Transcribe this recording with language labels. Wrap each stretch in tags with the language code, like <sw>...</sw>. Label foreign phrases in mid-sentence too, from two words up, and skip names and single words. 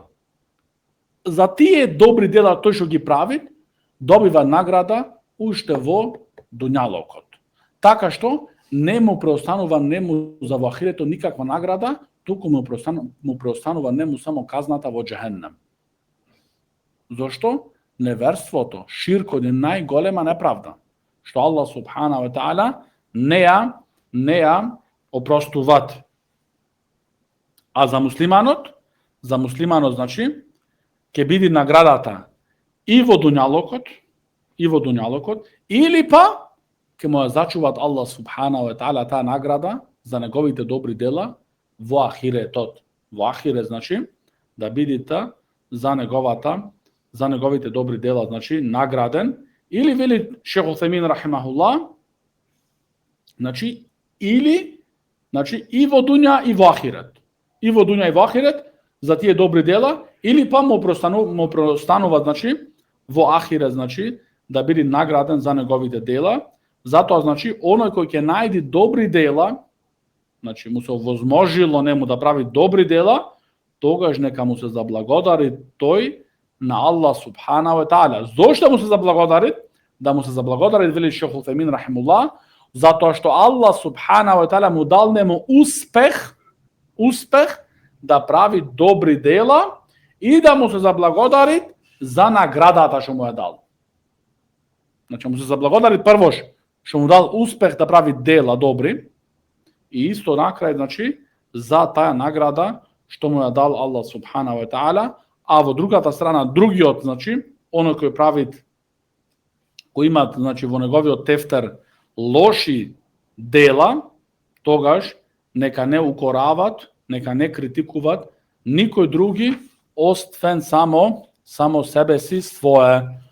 <mk>За тие добри дела тој што ги прави, добива награда уште во дуњалокот. Така што не му преостанува за во ахирето никаква награда, туку му преостанува само казната во џехеннем. Зошто? Неверството, ширкот е најголема неправда, што</mk> <ar>الله سبحانه وتعالى</ar> <mk>не ја опростуват. А за муслиманот значи ќе биде наградата и во дуњалокот, или па ќе му ја зачуваат</mk> <ar>الله سبحانه وتعالى</ar> <mk>таа награда за неговите добри дела во ахиретот. Во ахирет значи да бидете за неговите добри дела, значи награден, или вели Шейх Утхаймин рахимахуллах, значи и во дуња и во ахирет. И во дуња и во ахирет за тие добри дела, или па му простанува значи во ахирет, значи да биде награден за неговите дела. Затоа значи оној кој ќе најде добри дела, значи му се овозможило нему да прави добри дела, тогаш нека му се заблагодари тој на</mk> <ar>الله سبحانه وتعالى.</ar> <mk>Зошто му се заблагодари? Да му се заблагодари, вели Шейх Утхаймин рахимуллах, затоа што</mk> <ar>الله سبحانه وتعالى</ar> <mk>му дал нему успех да прави добри дела и да му се заблагодари за наградата што му ја дал. Значи му се заблагодари прво што му дал успех да прави дела добри и исто накрај значи за таа награда што му ја дал</mk> <ar>الله سبحانه وتعالى.</ar> <mk>А во другата страна, другиот, значи, оној кој имаат, значи, во неговиот тефтер лоши дела, тогаш нека не укорават, нека не критикуват никој други, освен само себе си свое.</mk>